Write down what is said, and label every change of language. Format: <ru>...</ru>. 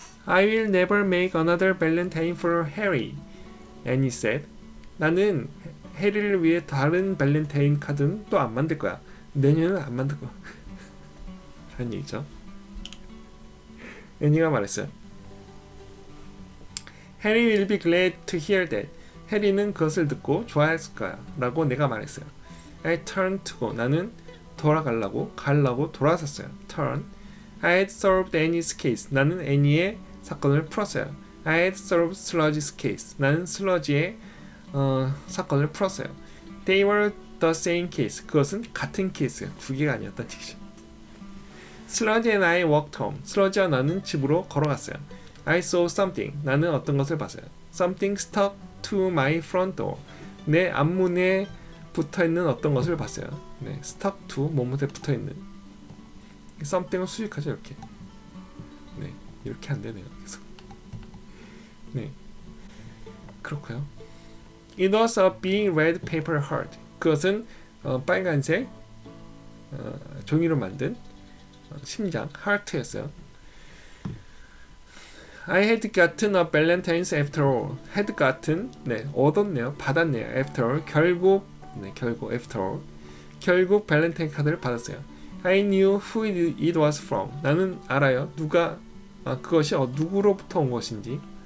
<en>I will never make another Valentine for Harry. Annie said.</en> <ko>나는 해리를 위해 다른 발렌타인 카드는 또 안 만들 거야. 내년은 안 만들 거야. 라는 얘기죠. 애니가 말했어요.</ko> <en>Harry will be glad to hear that.</en> <ko>해리는 그것을 듣고 좋아했을 거야. 라고 내가 말했어요.</ko> <en>I turned to go.</en> <ko>나는 가려고 돌아섰어요.</ko> <en>Turn. I had solved Annie's case.</en> <ko>나는 애니의 사건을 풀었어요.</ko> <en>I had solved Sludge's case.</en> <ko>나는 슬러지의 사건을 풀었어요.</ko> <en>They were the same case.</en> <ko>그것은 같은 케이스. 두 개가 아니었다는 얘기죠.</ko> <en>Sludge and I walked home.</en> <ko>슬러지와 나는 집으로 걸어갔어요.</ko> <en>I saw something.</en> <ko>나는 어떤 것을 봤어요.</ko> <en>Something stuck to my front door.</en> <ko>내 앞문에 붙어있는 어떤 것을 봤어요. 네,</ko> <en>stuck to</en> <ko>뭐뭐에 붙어있는. something을 수식하죠. 이렇게. 네, 이렇게 안 되네요. 계속. 네, 그렇고요.</ko> <en>It was a big red paper heart.</en> <ko>그것은 빨간색 종이로 만든 심장, 하트였어요.</ko> <en>I had gotten a Valentine's after all.</en> <ko>had gotten, 네, 얻었네요. 받았네요.</ko> <en>after all,</en> <ko>결국 after all, 결국 발렌타인 카드를 받았어요.</ko> <en>I knew who it was from.</en> <ko>나는 알아요. 그것이 누구로부터 온 것인지.</ko>